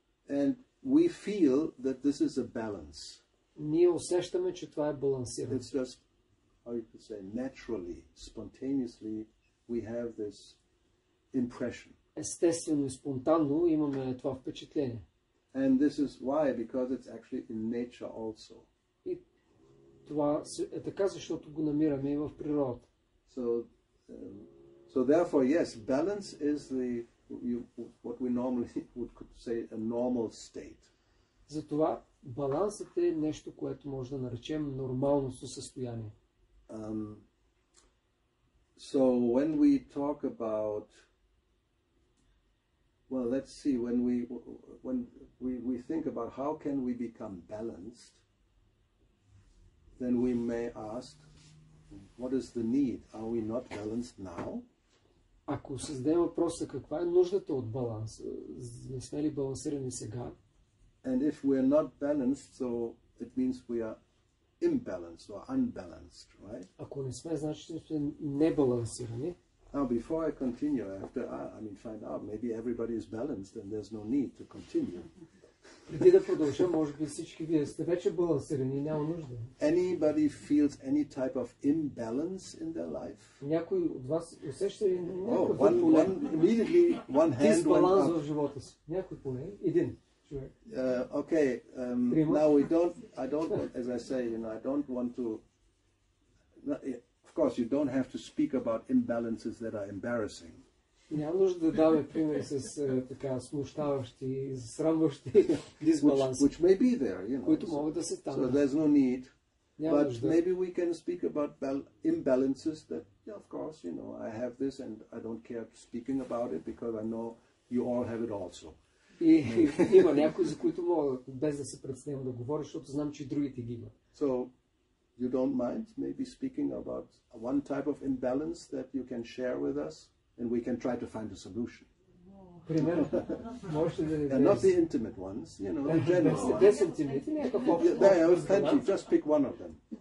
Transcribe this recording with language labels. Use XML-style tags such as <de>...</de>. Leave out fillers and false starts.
<en>And we feel that this is a balance.</en> <bg>Ние усещаме, че това е балансирано.</bg> <en>It's just, how you could say, naturally, spontaneously, we have this impression.</en> <bg>Естествено и спонтанно имаме това впечатление.</bg> <en>And this is why, because it's actually in nature also.</en> <bg>И това е така, защото го намираме и в природата.</bg> <en>So therefore, yes, balance is what we normally would say a normal state.</en> <bg>Затова балансът е нещо, което може да наречем нормално състояние.</bg> <en>So when we talk about, well, let's see, when we think about how can we become balanced, then we may ask, what is the need? Are we not balanced now?</en> <bg>Ако създадем въпроса каква е нуждата от баланс, не сме ли балансирани сега?</bg> <en>And if we're not balanced, so it means we are imbalanced or unbalanced, right?</en> <bg>Ако не сме, значи сме небалансирани.</bg> <en>Now, before I continue, I have to, find out. Maybe everybody is balanced and there's no need to continue.</en> <bg>Преди да продължа, може би всички вие сте вече балансирани и няма нужда.</bg> <en>Anybody feels any type of imbalance in their life?</en> <bg>Някой от вас усеща ли някакъв</bg> <en>immediately one hand</en> <bg>дисбаланс в живота си? Някой поне, един човек.</bg> <en>Okay, now I don't, as I say, I don't want to, of course you don't have to speak about imbalances that are embarrassing.</en> <bg>Няма нужда да даваме примери с така смущаващи и засрамващи дисбаланси,</bg> <en>which may be there,</en> <bg>които могат да се станат.</bg> <en>So there's no need.</en> <bg>Няма</bg> <en>But</en> <bg>нужда.</bg> <en>maybe we can speak about imbalances that, of course, I have this and I don't care speaking about it because I know you all have it also.</en> <bg>И има някои, за които мога без да се предснем да говоря, защото знам, че другите ги имат.</bg> <en>So you don't mind maybe speaking about one type of imbalance that you can share with us? And we can try to find a solution.</en> <bg>Примерно, можете да</bg> <en>And not the intimate ones, the general ones. There are plenty, just pick one of them.</en>